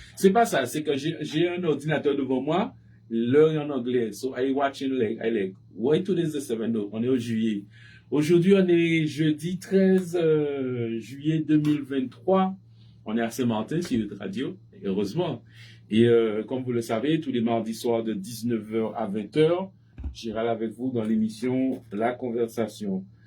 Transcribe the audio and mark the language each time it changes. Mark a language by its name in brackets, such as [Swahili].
[French] C'est pas ça, c'est que j'ai un ordinateur devant moi, l'heure est en anglais. [English] So I watching like, why today is the 7th? [French] No, on est au juillet. Aujourd'hui, on est jeudi 13 juillet 2023. On est à Saint-Martin sur notre radio, heureusement. Et comme vous le savez, tous les mardis soirs de 19h à 20h, j'irai avec vous dans l'émission La Conversation.